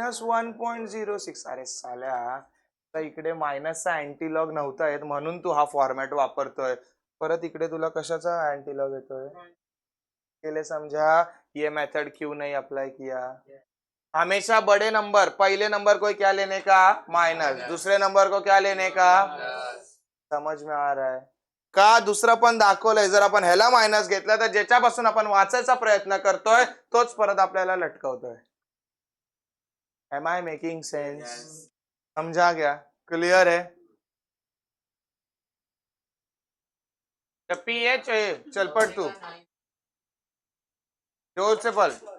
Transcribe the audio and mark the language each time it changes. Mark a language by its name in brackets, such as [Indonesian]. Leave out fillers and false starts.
[Marathi] -1.06, अरे साल्या, तर इकडे मायनसचा अँटीलॉग नव्हता येत म्हणून तू हा फॉर्मॅट वापरतोय, परत इकडे तुला कशाचा अँटीलॉग येतोय? [Hindi] केले समझा? ये मेथड क्यों नहीं अप्लाई किया? हमेशा बड़े नंबर, पहले नंबर को क्या लेने का? माइनस, दूसरे नंबर को क्या लेने का? समझ में आ रहा है का? [Marathi] दुसरं पण दाखवलंय, जर आपण ह्याला मायनस घेतला तर ज्याच्यापासून आपण वाचायचा प्रयत्न करतोय तोच परत आपल्याला लटकवतोय। [English] Am I making sense? [Hindi] समझा गया? क्लियर है? पीएच है, चल पढ़ तू, जोर से पढ़।